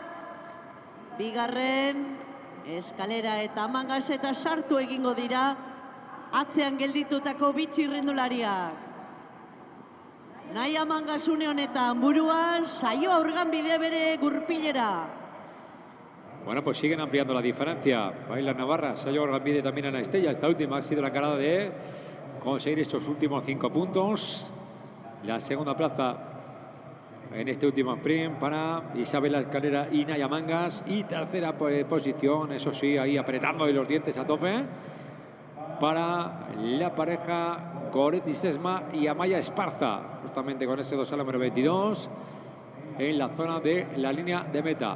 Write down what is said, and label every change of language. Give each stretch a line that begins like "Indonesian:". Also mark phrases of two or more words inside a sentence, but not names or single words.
Basque: Bigarren, Eskalera eta Mangas eta sartu egingo dira atzean gelditutako bi txirrindulariak. Naya Mangas une honetan buruan, saio aurganbide bere gurpilera.
Spanish: Bueno, pues siguen ampliando la diferencia. Baila Navarra, Sayo Orgambide también Ana Estella. Esta última ha sido la encargada de conseguir estos últimos 5 puntos. La segunda plaza en este último sprint para Isabela Escalera y Naya Mangas. Y tercera posición, eso sí, ahí apretando los dientes a tope, para la pareja Goretti Sesma y Amaya Esparza, justamente con ese dorsal número 22 en la zona de la línea de meta.